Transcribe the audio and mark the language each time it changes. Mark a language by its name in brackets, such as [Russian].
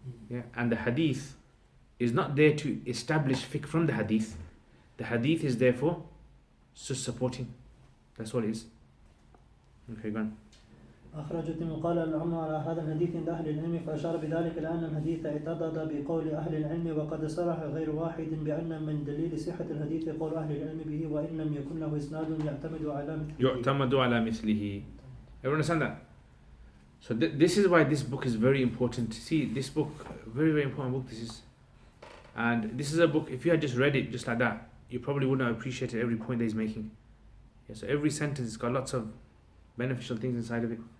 [English] Yeah, and the hadith is not there to establish fiqh from the hadith. The hadith is therefore just supporting. That's what it is. Okay, go on. [Arabic] أخرجت قال العلماء على هذا الحديث عند أهل العلم فأشار بذلك لأن الحديث اعتضد بقول أهل العلم وقد صرح غير واحد بأن من دليل صحة الحديث قول أهل العلم به وإن لم يكن له إسناد يعتمد على مثله. [English] Everyone understand that? So this is why this book is very important. See, this book, very, very important book this is. And this is a book, if you had just read it just like that, you probably wouldn't have appreciated every point that he's making. Yeah, so every sentence has got lots of beneficial things inside of it.